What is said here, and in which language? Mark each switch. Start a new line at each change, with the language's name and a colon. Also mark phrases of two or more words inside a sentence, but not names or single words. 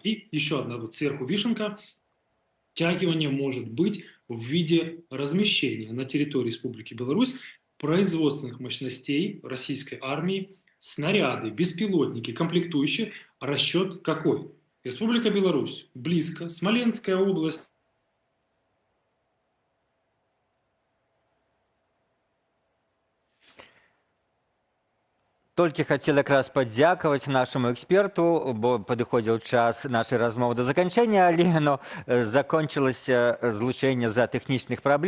Russian: И еще одна вот сверху вишенка. Втягивание может быть в виде размещения на территории Республики Беларусь производственных мощностей российской армии, снаряды, беспилотники, комплектующие. Расчет какой? Республика Беларусь близко, Смоленская область.
Belarusian: Толькі хацела якраз падзякаваць нашаму эксперту, бо падыходзіў час нашай размовы да заканчэння, але закончылася злучэнне з-за тэхнічных праблемаў.